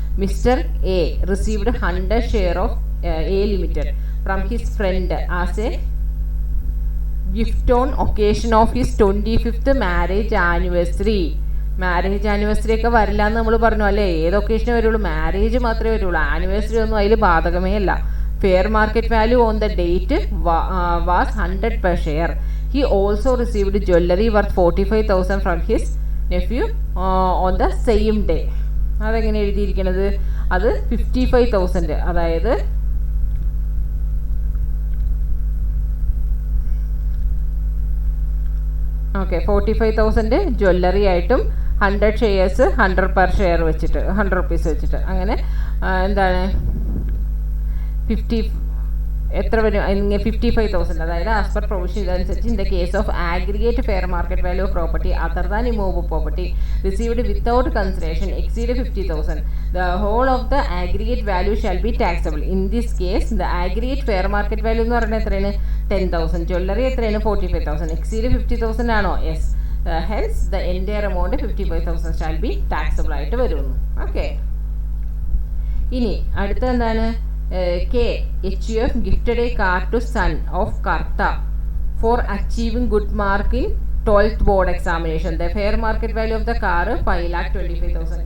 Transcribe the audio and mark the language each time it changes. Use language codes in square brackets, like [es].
[en] Mister A received 100 share of A limited from his friend as a gift on occasion of his 25th marriage anniversary. [ml] Marriage anniversary ഒക്കെ വരില്ല എന്ന് നമ്മൾ പറഞ്ഞു അല്ലേ. ഏത് ഒക്കേഷനെ വരുള്ളൂ, മാരേജ് മാത്രമേ വരുള്ളൂ, ആനിവേഴ്സറി ഒന്നും അതിൽ ബാധകമേ അല്ല. [en] Fair market value on the date was 100 per share. He also received jewelry worth 45,000 from his nephew on the same day. [ml] അതെങ്ങനെ എഴുതിയിരിക്കണത്, അത് 55,000, അതായത് ഓക്കെ 45,000 ജ്വല്ലറി ആയിട്ടും 100 ഷെയർസ് [en] 100 per share [ml] വെച്ചിട്ട് [en] 100 rupees [ml] വെച്ചിട്ട്, അങ്ങനെ എന്താണ് 50 എത്ര വരും, 55,000, അതായത് [en] As per provision ഇതനുസരിച്ച് in the case of aggregate fair market value of property other than immovable property received without consideration exceed 50,000 the whole of the aggregate value shall be taxable. In this case the aggregate fair market value [ml] എന്ന് പറയുന്നത് എത്രയാണ്, [en] 10,000, [ml] jewellery എത്രയാണ് [en] 45,000, exceed 50,000 ആണോ, yes, hence the entire amount 55,000 shall be taxable [ml] ആയിട്ട് വരുന്നു. Okay, ഇനി അടുത്ത എന്താണ്, K. [en] HUF gifted a car to son of Karta for achieving good mark in 12th board examination. The fair market value of the car 5,25,000.